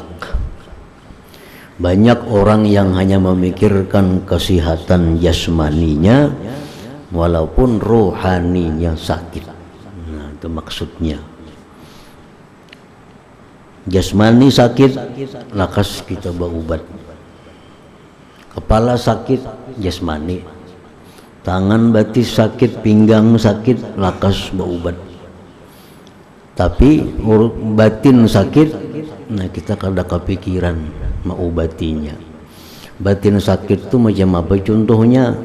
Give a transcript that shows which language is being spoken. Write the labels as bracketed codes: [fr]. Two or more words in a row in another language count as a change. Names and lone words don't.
[id] Banyak orang yang hanya memikirkan kesehatan jasmaninya, walaupun rohaninya sakit. Nah, itu maksudnya. [bjn] Jasmani sakit, lakas kita berobat. [id] Kepala sakit, jasmani. [bjn] Tangan batis sakit, pinggang sakit, lakas berobat. Tapi batin sakit, nah kita kada kepikiran mengobatinya. [id] Batin sakit itu macam apa contohnya?